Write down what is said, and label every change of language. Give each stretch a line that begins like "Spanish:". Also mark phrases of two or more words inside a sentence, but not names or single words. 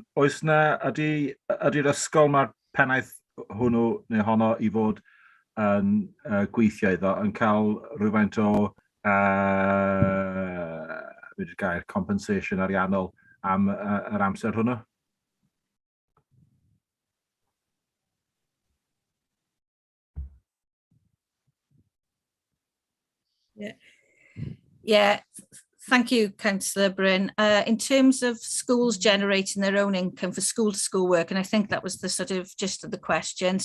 Welsh: Oes na, ydy'r ysgol mae'r pennaeth hwnnw neu honno i fod yn gweithio iddo yn cael rhywfaint o gair compensation ariannol am yr amser hwnnw?
English: Yeah, thank you, Councillor Bryn. In terms of schools generating their own income for school-to-school work, and I think that was the sort of gist of the question.